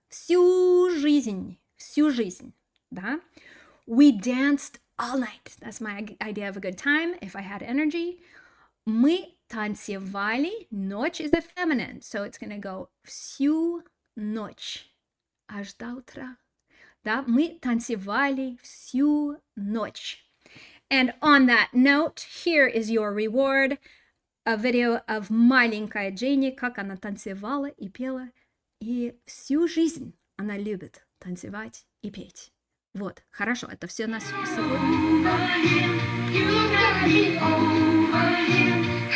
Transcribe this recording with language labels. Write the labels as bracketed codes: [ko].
[ru] Всю жизнь. Всю жизнь. Да? [en] We danced all night. That's my idea of a good time, if I had energy. [ru] Мы танцевали. [en] Ночь is a feminine, so it's going to go [ru] всю ночь. Аж до утра. Да, мы танцевали всю ночь. [en] And on that note, here is your reward. A video of [ru] маленькая Janey, как она танцевала и пела. И всю жизнь она любит танцевать и петь. Вот, хорошо, это все на сегодня.